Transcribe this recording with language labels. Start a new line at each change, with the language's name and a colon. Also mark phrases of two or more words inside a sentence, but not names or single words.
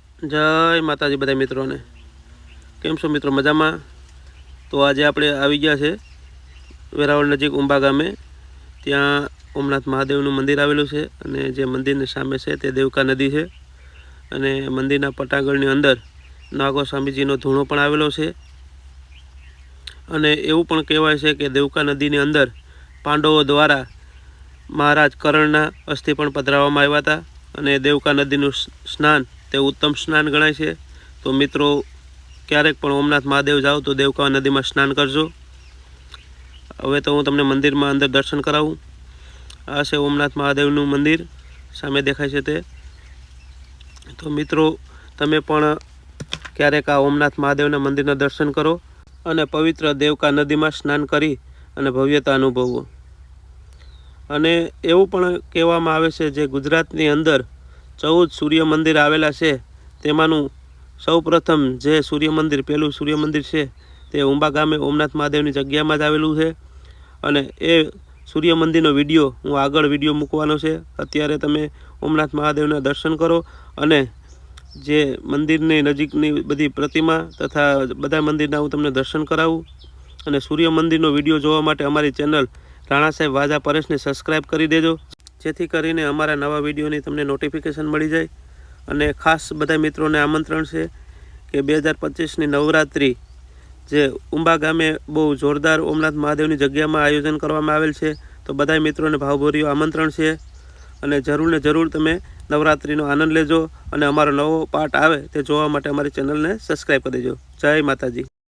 Gujarati: જય માતાજી બધા મિત્રો ને કેમ છો મિત્રો મજા માં। તો આજ આપણે આવી ગયા છે વેરાવળ નજીક ઉંબા ગામે। ત્યાં ઓમનાથ મહાદેવનું મંદિર આવેલું છે અને જે મંદિરની સામે છે તે દેવકા નદી છે અને મંદિરના પટાંગણની અંદર નાગો સ્વામીજીનો ધૂણો પણ આવેલો છે। અને એવું પણ કહેવાય છે કે દેવકા નદીની અંદર પાંડવો દ્વારા મહારાજ કર્ણના અસ્થિ પણ પધરાવવામાં આવ્યા હતા અને દેવકા નદીનું સ્નાન તે ઉત્તમ સ્નાન ગણાય છે। તો મિત્રો ક્યારેક પણ ઓમનાથ મહાદેવ જાઓ તો દેવકા નદી માં સ્નાન કરજો। હવે તો હું તમને મંદિર માં અંદર દર્શન કરાવું। આ છે ઓમનાથ મહાદેવનું મંદિર સામે દેખાય છે તે। તો મિત્રો તમે પણ ક્યારેક આ ઓમનાથ મહાદેવના મંદિરના દર્શન કરો અને પવિત્ર દેવકા નદી માં સ્નાન કરી અને ભવ્યતા અનુભવો। અને એવું પણ કહેવામાં આવે છે જે ગુજરાતની અંદર 14 સૂર્ય મંદિર આવેલા છે તેમાંનું સૌ પ્રથમ જે સૂર્ય મંદિર પહેલું સૂર્ય મંદિર છે તે ઉંબા ગામે ઓમનાથ મહાદેવની જગ્યા માં જ આવેલું છે। અને એ સૂર્ય મંદિરનો વિડિયો હું આગળ વિડિયો મૂકવાનો છું। અત્યારે તમે ઓમનાથ મહાદેવના દર્શન કરો અને જે મંદિરની નજીકની બધી પ્રતિમા તથા બધા મંદિરના હું તમને દર્શન કરાવું। અને સૂર્ય મંદિરનો વિડિયો જોવા માટે અમારી ચેનલ રાણા સાહેબ વાજા પરેશને સબ્સ્ક્રાઇબ કરી દેજો જેથી કરીને અમારા નવા વિડિયોની તમને નોટિફિકેશન મળી જાય। અને ખાસ બધા મિત્રો ને આમંત્રણ
Hindi: है कि
Gujarati: 2025 નવરાત્રિ જે ઉંબા ગામે બહુ જોરદાર ઓમનાથ મહાદેવની જગ્યા માં આયોજન કરવામાં આવેલ છે। તો બધા મિત્રો ને ભાવભર્યું આમંત્રણ છે અને જરૂર ને જરૂર તમે નવરાત્રિનો આનંદ લેજો અને અમારો નવો પાર્ટ આવે તે જોવા માટે અમારી ચેનલ ને સબ્સ્ક્રાઇબ કરી દેજો। જય માતાજી।